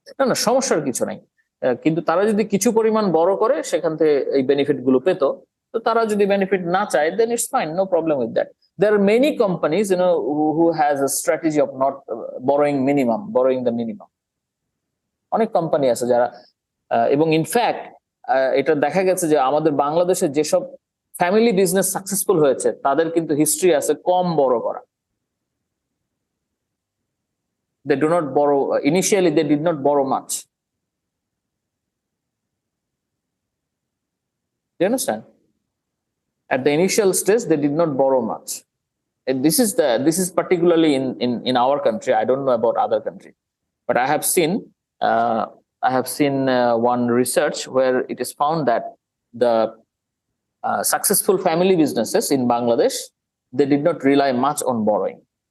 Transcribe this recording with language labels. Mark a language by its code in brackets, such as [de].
[bn] না, সমস্যার কিছু নাই, কিন্তু তারা যদি কিছু পরিমাণ বড় করে সেখান থেকে এই বেনিফিট গুলো পেত, তো তারা যদি বেনিফিট না চায়, [en] then it's fine, no problem with that. There are many companies, who has a strategy of not borrowing the minimum. [bn] অনেক কোম্পানি আছে যারা, এবং ইনফ্যাক্ট এটা দেখা গেছে যে আমাদের বাংলাদেশে যেসব ফ্যামিলি বিজনেস সাকসেসফুল হয়েছে, তাদের কিন্তু হিস্ট্রি আছে কম বড় করা। [en] They do not borrow, initially they did not borrow much. Do you understand? At the initial stage, they did not borrow much. And this is particularly in our country. I don't know about other countries, but I have seen one research where it is found that the successful family businesses in Bangladesh, they did not rely much on borrowing.